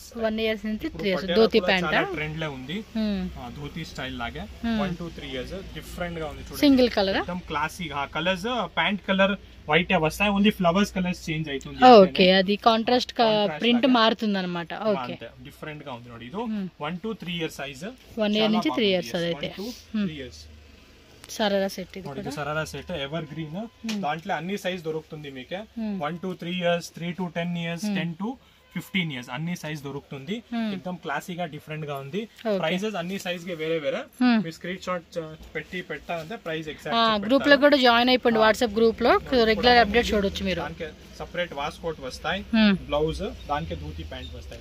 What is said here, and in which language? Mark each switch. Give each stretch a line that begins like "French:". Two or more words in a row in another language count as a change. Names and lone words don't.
Telugu: 1 years నుంచి 3 years ధోతి ప్యాంట్ ట్రెండ్ లో ఉంది ధోతి స్టైల్ లాగా
English: 1 to 3 years
Telugu: డిఫరెంట్ గా ఉంది చూడండి
English: single colour
Telugu: एकदम
English: classic colours pant colour white
Telugu: వస్తాయి
English: only flowers colours change
Telugu: అవుతుంది ఓకే అది
English: contrast print
Telugu: మారుతుంది అన్నమాట ఓకే డిఫరెంట్ గా ఉంది
Kannada: ನೋಡಿ ಇದು
English: 1 to 3 years size
Telugu: 1 year నుంచి 3 years అదైతే
English: 3 years
Telugu: సరారా సెట్ ఇది ನೋಡಿ సరారా
English: set evergreen
Telugu: దాంట్లో అన్ని సైజ్ దొరుకుతుంది మీకు
English: 1 to 3 years 3 to 10 years 10 to 15 years
Telugu: అన్ని సైజ్ దొరుకుతుంది एकदम క్లాసిక్ గా డిఫరెంట్ గా ఉంది ప్రైసెస్ అన్ని సైజ్ కి వేరే వేరే మీ స్క్రీన్ షాట్ పెట్టాలంటే
English: price exact
Telugu: గ్రూప్ లో కూడా జాయిన్ అయిపోండి వాట్సాప్ గ్రూప్ లో
English: regular update
Telugu: చూడొచ్చు మీరు దానికి
English: separate waistcoat
Telugu: వస్తాయి బ్లౌజ్ దానికి ధోతి ప్యాంట్ వస్తాయి